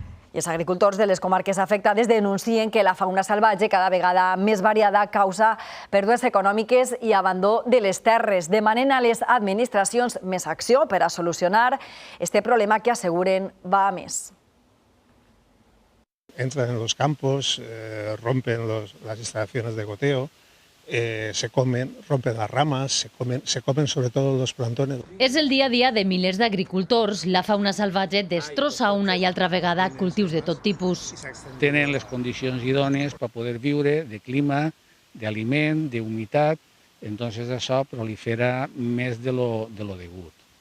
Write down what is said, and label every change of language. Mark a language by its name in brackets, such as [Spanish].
[Catalan] I els agricultors de les comarques afectades denuncien que la fauna salvatge, cada vegada més variada, causa pèrdues econòmiques i abandó de les terres. Demanen a les administracions més acció per a solucionar este problema que asseguren va a més. [Spanish] Entran en los campos, rompen las instalaciones de goteo, se comen, rompen las ramas, se comen sobre todo los plantones. [Catalan] És el dia a dia de milers d'agricultors. La fauna salvatge destrossa una i altra vegada cultius de tot tipus. Tenen les condicions idònies per poder viure, de clima, d'aliment, d'humitat, entonces això prolifera més de lo degut.